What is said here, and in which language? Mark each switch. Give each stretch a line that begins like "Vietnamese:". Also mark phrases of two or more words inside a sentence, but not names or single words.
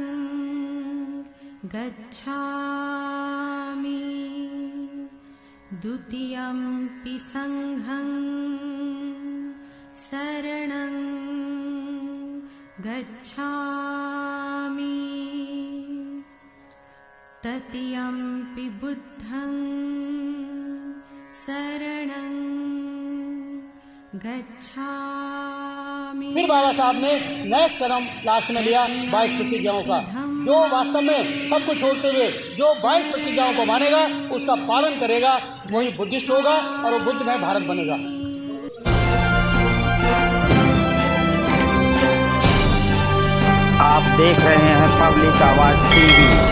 Pali: गच्छामि द्वितीयंपि संघं शरणं गच्छामि तृतीयंपि बुद्धं शरणं गच्छामि।
Hindi: फिर बाबा साहब ने नेक्स्ट कदम लास्ट में लिया 22 प्रतिज्ञाओं का, जो वास्तव में सब कुछ छोड़ते हुए जो 22 प्रतिज्ञाओं को मानेगा, उसका पालन करेगा, वही बुद्धिस्ट होगा और वो बुद्धमय भारत बनेगा। आप देख रहे हैं पब्लिक आवाज टीवी।